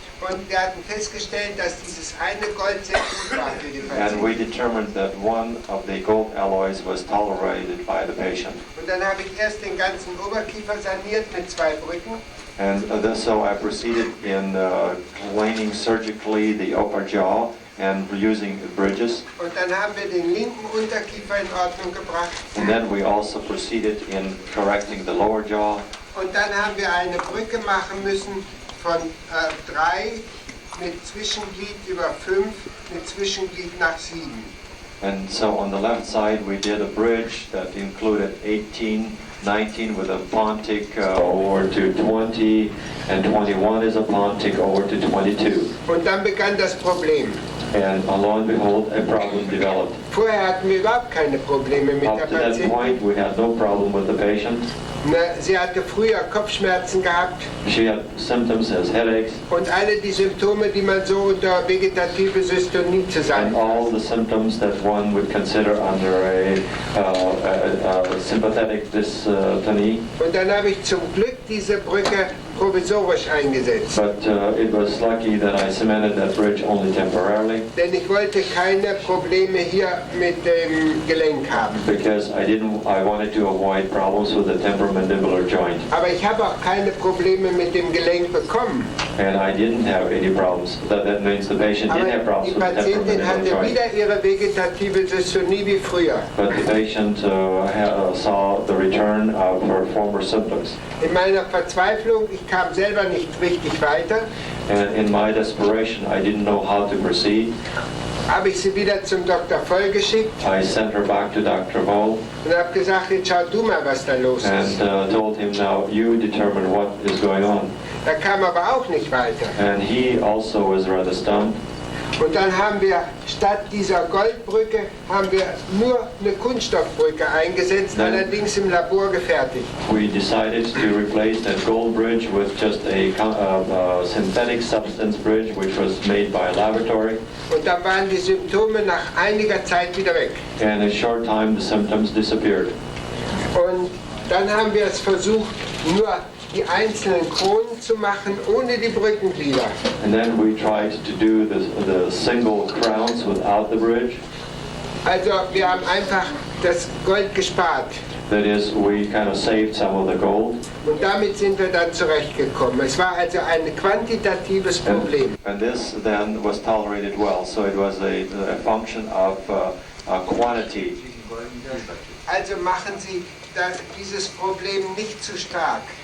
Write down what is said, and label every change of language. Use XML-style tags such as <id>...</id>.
<de>Und wir hatten festgestellt, dass dieses eine Gold sehr gut war für die</de> <en>and we</en> <de>Patientin.</de> <en>determined that one of the gold alloys was tolerated by the patient.</en> <de>Und dann habe ich erst den ganzen Oberkiefer saniert mit 2 Brücken.</de> <en>And so I proceeded in cleaning surgically the upper jaw and using bridges.</en> <de>Und dann haben wir den linken Unterkiefer in Ordnung gebracht.</de> <en>And then we also proceeded in correcting the lower jaw.</en> <de>Und dann haben wir eine Brücke machen müssen von 3 mit Zwischenglied über 5 mit Zwischenglied nach 7.</de> <en>And so on the left side we did a bridge that included 18, 19 with a pontic over to 20, and 21 is a pontic over to 22.</en> <de>Und dann begann das Problem.</de> <en>And lo and behold, a problem developed.</en> <de>Vorher hatten wir überhaupt keine Probleme mit der</de> <en>Up to that</en> <de>Patientin.</de> <en>point, we had no problem with the patient.</en> <de>Sie hatte früher Kopfschmerzen gehabt</de> <en>She had symptoms as headaches</en> <de>und alle die Symptome, die man so unter vegetative Systonie</de> <en>and</en> <de>zusammen.</de> <en>all the symptoms that one would consider under a sympathetic dystony.</en> <de>Und dann habe ich zum Glück diese Brücke provisorisch eingesetzt.</de> <en>But it was lucky that I cemented that bridge only temporarily</en> <de>Denn ich wollte keine Probleme hier mit dem Gelenk haben.</de> <en>because I wanted to avoid problems with the temporomandibular joint.</en> <de>Aber ich habe auch keine Probleme mit dem Gelenk bekommen.</de> <en>And I didn't have any problems. That means the patient didn't have</en> <de>Aber die</de> <en>problems with the</en> <de>Patientin</de> <en>temporomandibular</en> <de>hatte</de> <en>joint.</en> <de>wieder ihre vegetative Systonie wie früher.</de> <en>But the patient saw the return of her former symptoms.</en> <de>In meiner Verzweiflung, ich kam selber nicht richtig weiter,</de> <en>And in my desperation, I didn't know how to proceed.</en> <de>habe ich sie wieder zum Dr. Voll geschickt</de> <en>I sent her back to Dr. Voll</en> <de>und habe gesagt, jetzt schau du mal, was da los ist.</de> <en>and told him, now you determine what is going on.</en> <de>Er kam aber auch nicht weiter.</de> <en>And he also was rather stunned.</en> <de>Und dann haben wir statt dieser Goldbrücke haben wir nur eine Kunststoffbrücke eingesetzt, allerdings im Labor gefertigt.</de> <en>We decided to replace that gold bridge with just a synthetic substance bridge, which was made by a laboratory.</en> <de>Und dann waren die Symptome nach einiger Zeit wieder weg.</de> <en>And in a short time, the symptoms disappeared.</en> <de>Und dann haben wir es versucht, nur die einzelnen Kronen zu machen, ohne die Brückenglieder.</de> <en>And then we tried to do the single crowns without the bridge.</en> <de>Also wir haben einfach das Gold gespart.</de> <en>That is, we kind of saved some of the gold.</en> <de>Und damit sind wir dann zurechtgekommen. Es war also ein quantitatives Problem.</de> <en>And this then was tolerated well, so it was a function of quantity.</en> <de>Also machen Sie dieses Problem nicht zu stark.</de>